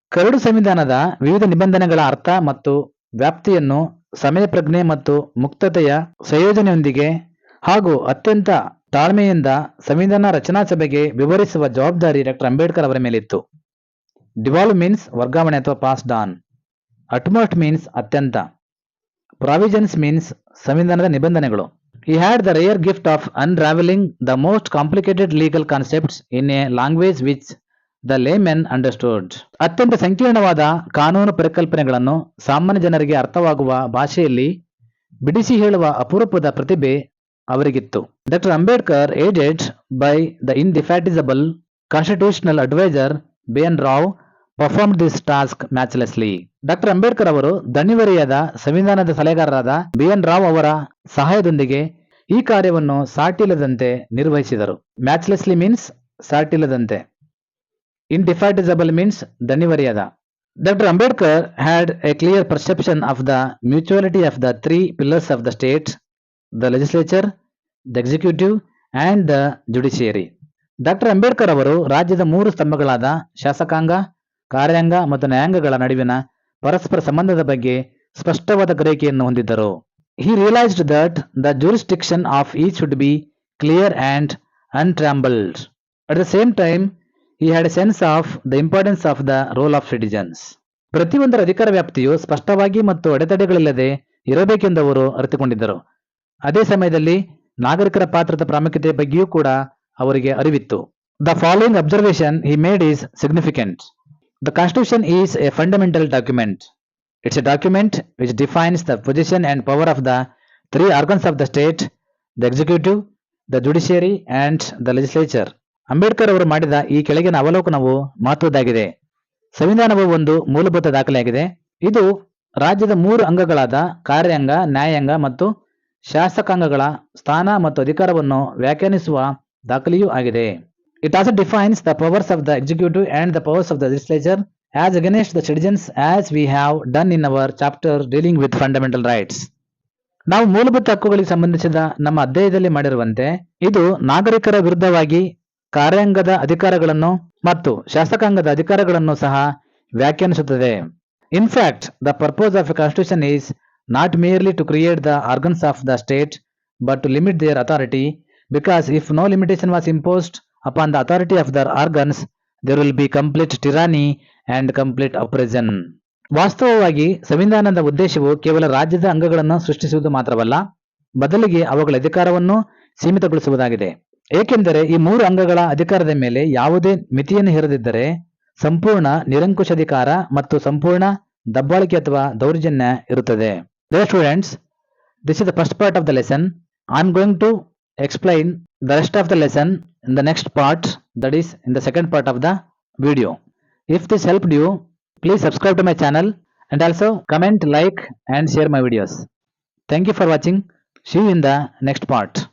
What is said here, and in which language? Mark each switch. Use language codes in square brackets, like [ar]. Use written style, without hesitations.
[kn] Curd ಸಂವಿಧಾನದ ವಿವಿಧ ನಿಬಂಧನೆಗಳ ಅರ್ಥ ಮತ್ತು ವ್ಯಾಪ್ತಿಯನ್ನು ಸಮಯ ಪ್ರಜ್ಞೆ ಮತ್ತು ಮುಕ್ತತೆಯ ಸಂಯೋಜನೆಯೊಂದಿಗೆ ಹಾಗೂ ಅತ್ಯಂತ ತಾಳ್ಮೆಯಿಂದ ಸಂವಿಧಾನ ರಚನಾ ಸಭೆಗೆ ವಿವರಿಸುವ ಜವಾಬ್ದಾರಿ ಡಾಕ್ಟರ್ ಅಂಬೇಡ್ಕರ್ ಅವರ ಮೇಲಿತ್ತು. [en] devolve means [kn] ವರ್ಗಾವಣೆ ಅಥವಾ [en] Passed on. Utmost means ಅತ್ಯಂತ. Provisions means [kn] ಸಂವಿಧಾನದ ನಿಬಂಧನೆಗಳು. [en] He had the rare gift of unraveling the most complicated legal concepts in a language which the layman understood. [kn] ಅತ್ಯಂತ ಸಂಕೀರ್ಣವಾದ ಕಾನೂನು ಪರಿಕಲ್ಪನೆಗಳನ್ನು ಸಾಮಾನ್ಯ ಜನರಿಗೆ ಅರ್ಥವಾಗುವ ಭಾಷೆಯಲ್ಲಿ ಬಿಡಿಸಿ ಹೇಳುವ ಅಪರೂಪದ ಪ್ರತಿಭೆ ಅವರಿಗಿತ್ತು. [en] Doctor Ambedkar, aided by the indefatigable constitutional advisor B.N. Rao, performed this task matchlessly. [kn] Doctor Ambedkar ಅವರು ದಣಿವರಿಯಾದ ಸಂವಿಧಾನದ ಸಲಹೆಗಾರರಾದ B.N. ರಾವ್ ಅವರ ಸಹಾಯದೊಂದಿಗೆ ಈ ಕಾರ್ಯವನ್ನು ಸಾಟಿಲ್ಲದಂತೆ ನಿರ್ವಹಿಸಿದರು. [en] Matchlessly means ಸಾಟಿಲ್ಲದಂತೆ. indefatigable means ದಣಿವರಿಯಾದ. Dr. Ambedkar had a clear perception of the mutuality of the three pillars of the state, the legislature, the executive and the judiciary. [kn] Doctor Ambedkar ಅವರು ರಾಜ್ಯದ ಮೂರು ಸ್ತಂಭಗಳಾದ ಶಾಸಕಾಂಗ, ಕಾರ್ಯಾಂಗ ಮತ್ತು ನ್ಯಾಯಾಂಗಗಳ ನಡುವಿನ ಪರಸ್ಪರ ಸಂಬಂಧದ ಬಗ್ಗೆ ಸ್ಪಷ್ಟವಾದ ಗ್ರಹಿಕೆಯನ್ನು ಹೊಂದಿದ್ದರು. [en] He realized that the jurisdiction of each should be clear and untrammeled. At the same time, he had a sense of the importance of the role of citizens. [kn] ಪ್ರತಿಯೊಂದರ ಅಧಿಕಾರ ವ್ಯಾಪ್ತಿಯು ಸ್ಪಷ್ಟವಾಗಿ ಮತ್ತು ಅಡೆತಡೆಗಳಿಲ್ಲದೆ ಇರಬೇಕೆಂದು ಅವರು ಅರಿತುಕೊಂಡಿದ್ದರು. ಅದೇ ಸಮಯದಲ್ಲಿ ನಾಗರಿಕರ ಪಾತ್ರದ ಪ್ರಾಮುಖ್ಯತೆ ಬಗ್ಗೆಯೂ ಕೂಡ ಅವರಿಗೆ ಅರಿವಿತ್ತು. [en] The following observation he made is significant. The Constitution is a fundamental document. It's a document which defines the position and power of the three organs of the state, the executive, the judiciary and the legislature. [kn] Ambedkar ಅವರು ಮಾಡಿದ ಈ ಕೆಳಗಿನ ಅವಲೋಕನವು ಮಹತ್ವದ್ದಾಗಿದೆ. ಸಂವಿಧಾನವು ಒಂದು ಮೂಲಭೂತ ದಾಖಲೆಯಾಗಿದೆ. ಇದು ರಾಜ್ಯದ ಮೂರು ಅಂಗಗಳಾದ ಕಾರ್ಯಾಂಗ, ನ್ಯಾಯಾಂಗ ಮತ್ತು ಶಾಸಕಾಂಗಗಳ ಸ್ಥಾನ ಮತ್ತು ಅಧಿಕಾರವನ್ನು ವ್ಯಾಖ್ಯಾನಿಸುವ ದಾಖಲೆಯೂ ಆಗಿದೆ. [en] It also defines the powers of the executive and the powers of the legislature as against the citizens, as we have done in our chapter dealing with fundamental rights. [kn] ನಾವು ಮೂಲಭೂತ ಹಕ್ಕುಗಳಿಗೆ ಸಂಬಂಧಿಸಿದ ನಮ್ಮ ಅಧ್ಯಾಯದಲ್ಲಿ ಮಾಡಿರುವಂತೆ ಇದು ನಾಗರಿಕರ ವಿರುದ್ಧವಾಗಿ ಕಾರ್ಯಾಂಗದ ಅಧಿಕಾರಗಳನ್ನು ಮತ್ತು ಶಾಸಕಾಂಗದ ಅಧಿಕಾರಗಳನ್ನು ಸಹ ವ್ಯಾಖ್ಯಾನಿಸುತ್ತದೆ. [en] In fact, the purpose of a constitution is not merely to create the organs of the state, but to limit their authority, because if no limitation was imposed upon the authority of their organs, there will be complete tyranny and complete oppression. [kn] ವಾಸ್ತವವಾಗಿ ಸಂವಿಧಾನದ ಉದ್ದೇಶವು ಕೇವಲ ರಾಜ್ಯದ ಅಂಗಗಳನ್ನು ಸೃಷ್ಟಿಸುವುದು ಮಾತ್ರವಲ್ಲ, ಬದಲಿಗೆ ಅವುಗಳ ಅಧಿಕಾರವನ್ನು ಸೀಮಿತಗೊಳಿಸುವುದಾಗಿದೆ. ಏಕೆಂದರೆ ಈ ಮೂರು ಅಂಗಗಳ ಅಧಿಕಾರದ ಮೇಲೆ ಯಾವುದೇ ಮಿತಿಯನ್ನು ಹೇರದಿದ್ದರೆ ಸಂಪೂರ್ಣ ನಿರಂಕುಶಾಧಿಕಾರ ಮತ್ತು ಸಂಪೂರ್ಣ ದಬ್ಬಾಳಿಕೆ ಅಥವಾ ದೌರ್ಜನ್ಯ ಇರುತ್ತದೆ. [en] Dear students, this is the first part of the lesson. I am going to explain the rest of the lesson in the next part, that is in the second part of the video. If this helped you, please subscribe to my channel and also comment, like and share my videos. Thank you for watching. See you in the next part.